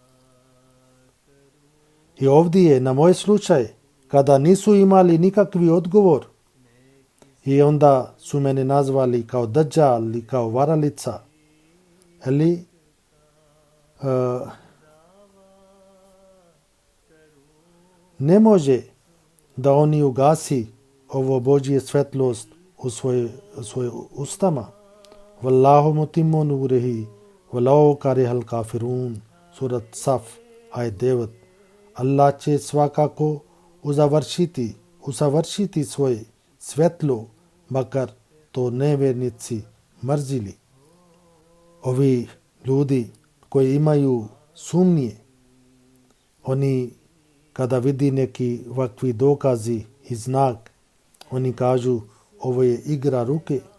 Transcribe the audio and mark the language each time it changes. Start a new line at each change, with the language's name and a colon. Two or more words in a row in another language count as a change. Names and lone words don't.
Bosnian: I ovdje je na moj slučaj kada nisu imali nikakvi odgovor i onda su mene nazvali kao Dajjal ili kao varalica. Ali ne može da oni ugasi ovo Božje svetlost u svoje ustama.
Arabic: Wallahu mutimmu nurihi walau karihal kafirun.
Bosnian: Surat Saf, ajet 9. Allah će svakako usavršiti svoje svetlo, makar to nevjernici mrzili. Ovi ljudi koji imaju sumnje, oni kada vidi neki ovakvi dokazi i znak, oni kažu ovo je igra ruke.